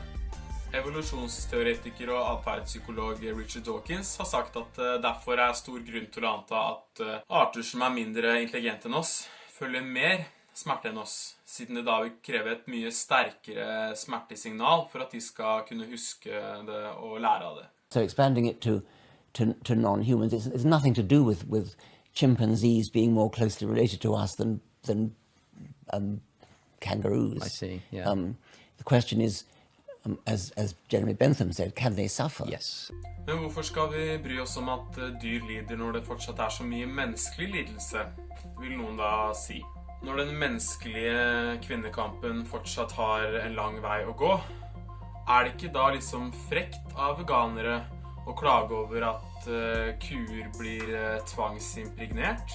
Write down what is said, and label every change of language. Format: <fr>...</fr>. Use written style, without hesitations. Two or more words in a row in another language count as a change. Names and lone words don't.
<no>Evolusjonsteoretiker og atferdspsykolog Richard Dawkins har sagt at derfor er stor grunn til å anta at arter som er mindre intelligente enn oss føler mer smerte enn oss, siden det da vil kreve et mye sterkere smertesignal for at de skal kunne huske det og lære av det.</no> <en>So expanding it to non-humans, it's nothing to do with chimpanzees being more closely related to us than kangaroos. I see, yeah. The question is, as Jeremy Bentham said, can they suffer? Yes.</en> <no>Men hvorfor skal vi bry oss om at dyr lider når det fortsatt er så mye menneskelig lidelse, vil noen da si. Når den menneskelige kvinnekampen fortsatt har en lang vei å gå, er det ikke da liksom frekt av veganere å klage over at kuer blir tvangsimpregnert?</no>